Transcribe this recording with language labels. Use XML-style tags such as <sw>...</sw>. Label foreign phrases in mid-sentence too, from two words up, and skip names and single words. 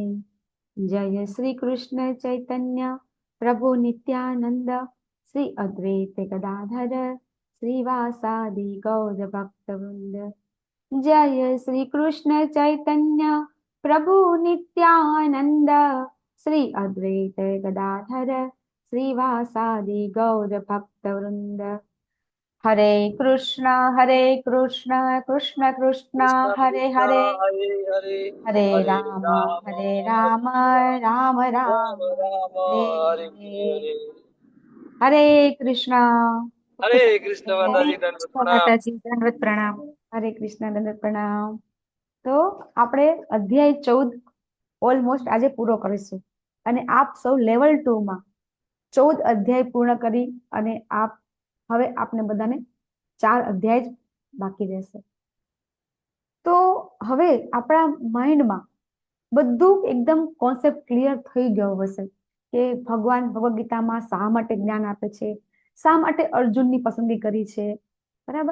<hi>जय श्री कृष्ण चैतन्य प्रभु नित्यानंद श्री अद्वैत गदाधर श्रीवासादि गौर भक्तवृंद। जय श्री कृष्ण चैतन्य प्रभु नित्यानंद श्री अद्वैत गदाधर श्रीवासादि गौर भक्तवृंद। हरे कृष्ण कृष्ण कृष्ण કૃષ્ણ हरे કૃષ્ણ हरे હરે હરે हरे હરે राम રામ राम હરે રામ राम राम રામ રામ हरे હરે हरे। હરે. हरे कृष्ण। હરે કૃષ્ણ હરે</hi> <gu>માતાજી, દંડવત કૃષ્ણ પ્રણામ. માતાજી, દંડવત પ્રણામ. हरे कृष्ण दंडवत प्रणाम। તો આપણે અધ્યાય 14 ઓલમોસ્ટ આજે પૂરો કરીશું અને આપ સૌ લેવલ 2 માં 14 અધ્યાય પૂર્ણ કરી અને આપ હવે આપને બધાને 4 અધ્યાય જ બાકી રહેશે. તો હવે આપણા માઇન્ડમાં બધું એકદમ</gu> <en>concept clear</en> <gu>થઈ ગયો હશે કે ભગવાન ભગવદ ગીતામાં શા માટે જ્ઞાન આપે છે, શા માટે અર્જુનની પસંદગી કરી છે, બરાબર.</gu>